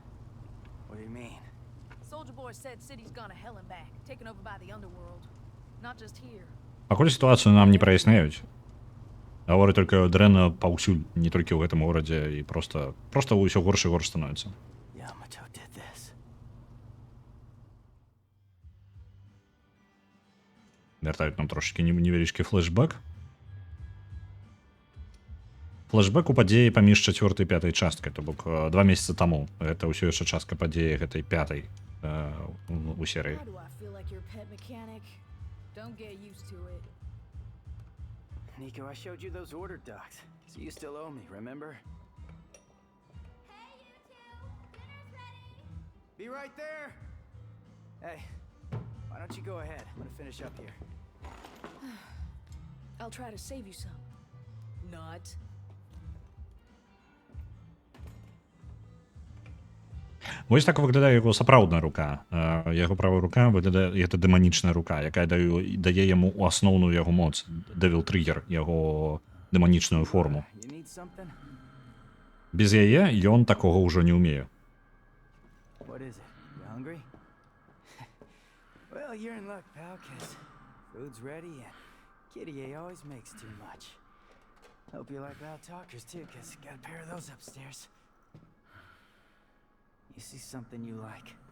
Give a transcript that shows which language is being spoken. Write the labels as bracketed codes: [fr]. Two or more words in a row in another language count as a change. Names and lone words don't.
[en] What do you mean? Soldier Boy said city's gone to hell and back, taken over by the underworld. Not just here. [be] Пакуль сітуацыю нам не праясняюць. Гаворы толькі дрэнна паўсюль, не толькі ў гэтым горадзе, і просто ўсё горш і горш становіцца. [en] Yamato did this. [be] Вяртаюць нам трошечкі невялічкі флешбэк. Флешбэк у падзеі паміж 4-й і 5-й часткай, то бок 2 месяцы таму. Гэта ўсё яшчэ частка падзеі гэтай 5-й у серыі. [en] Why do I feel like your pet mechanic? Don't get used to it. Nico, I showed you those order docs, so you still owe me, remember? Hey, you two! Dinner's ready! Be right there! Hey, why don't you go ahead? I'm gonna finish up here. I'll try to save you some. Not. [be] Вось так выглядае яго сапраўдная рука. Яго правая рука выглядае, гэта дэманічная рука, якая дае яму ў асноўную яго моц, Devil Trigger, яго дэманічную форму. [en] You need something? [be] Без яе ён такога ўжо не ўмее. [en] What is it? You hungry? Well, you're in luck, pal, 'cause food's ready and Kitty A always makes too much. Hope you like loud talkers too, 'cause got a pair of those upstairs. You see something you like?